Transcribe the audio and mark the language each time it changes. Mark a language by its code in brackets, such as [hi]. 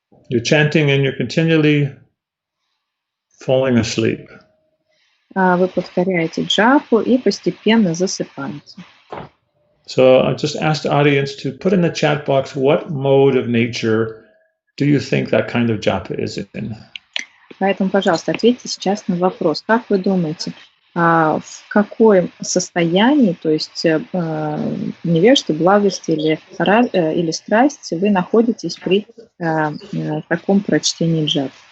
[en] You're chanting and you're continually falling asleep. [ru] Вы повторяете джапу и постепенно засыпаете. [en] So I just asked the audience to put in the chat box what mode of nature do you think that kind of japa is in? [ru] Поэтому, пожалуйста, ответьте сейчас на вопрос. Как вы думаете, в каком состоянии, то есть невежество, благость или страсть вы находитесь при таком прочтении джап?